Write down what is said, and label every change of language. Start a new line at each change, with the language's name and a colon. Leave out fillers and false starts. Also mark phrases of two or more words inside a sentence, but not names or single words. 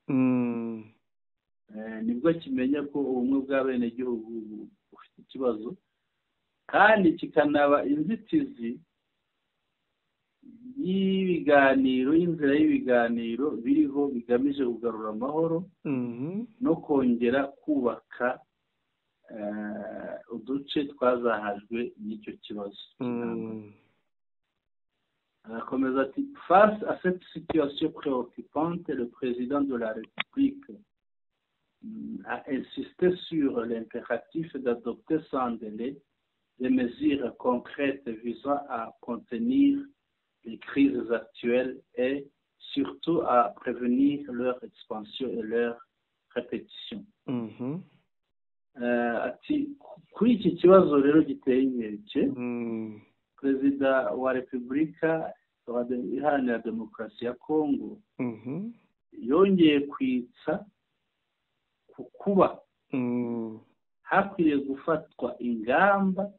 Kinyarwanda: nibwo kimenya ko ubumwe bw'abenegihugu bufite ikibazo kandi kikanaba inzitizi y'inzira y'ibiganiro biriho bigamije kugarura amahoro no kongera kubaka uduce twazahajwe n'icyo kibazo. arakomeza ati
French: face à cette situation préoccupante, le président de la République a insisté sur l'impératif d'adopter sans délai des mesures concrètes visant à contenir les crises actuelles et surtout à prévenir leur expansion et leur répétition.
Kinyarwanda: Ati kuri iki kibazo rero giteye inkeke perezida wa repubulika iharanira demokarasi ya kongo yongeye kwitsa ku kuba hakwiriye gufatwa ingamba